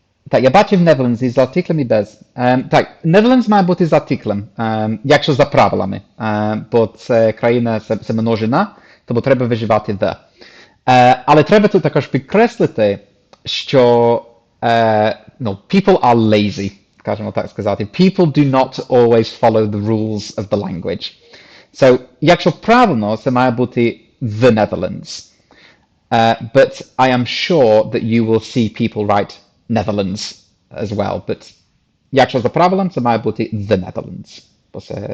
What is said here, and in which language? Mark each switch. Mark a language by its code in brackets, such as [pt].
[uk] Так, я бачив Netherlands із артиклем і без. Так, Netherlands має бути з артиклем, якщо за правилами, бо це країна, це множина, тому треба вживати the. Але треба тут також підкреслити, що [en] people are lazy, [uk] скажімо так сказати. [en] People do not always follow the rules of the language. [uk] So, якщо правильно, це має бути the Netherlands. [en] But I am sure that you will see people write Netherlands as well. But [uk] якщо за правилом, це має бути the Netherlands. Бо це